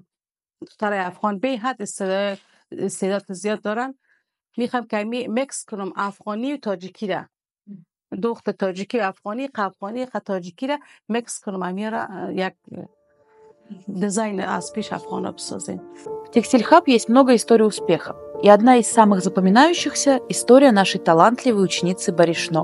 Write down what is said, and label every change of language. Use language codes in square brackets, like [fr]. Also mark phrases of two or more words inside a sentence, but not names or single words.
[fa] دختر افغان به حد استعداد زیاد دارن. میخوام که میکس کنم افغانی و تاجیکی را، دختر تاجیکی و افغانی، افغانی و تاجیکی را میکس کنم، امیرا یک дизайн از پیش افغانا بسازیم. [ru] В Текстиль Хаб есть много историй успеха, и одна из самых запоминающихся – история нашей талантливой ученицы Баришно.